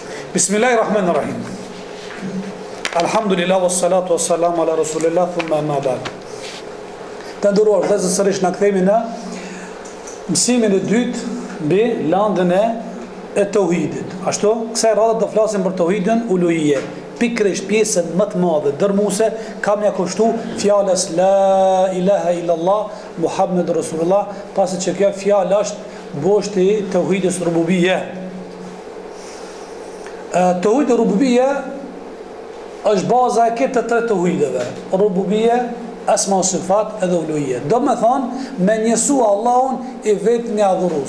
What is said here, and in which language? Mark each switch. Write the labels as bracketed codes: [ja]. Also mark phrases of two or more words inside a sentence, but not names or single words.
[ar] بسم الله الرحمن الرحيم. الحمد لله، والصلاة والسلام على رسول الله، ثم أما بعد. [sq] Të nderuar vëllezër, sërish na kthehemi në mësimin e dytë mbi landën e tauhidit. Ashtu, kësaj radhe do flasim për tauhidin uluhie. Pikërisht pjesën më të madhe dërmuese kam ja kushtu fjalës [ar] لا إله إلا الله محمد رسول الله, [sq] pasi që kjo fjalë është boshti i tauhidit rububie. Tauhid rububie është baza e këtyre tre tauhideve. Rububie, asma o sifat edhe uluhie. Do me thonë, me njësu Allahun i vetë një adhurus.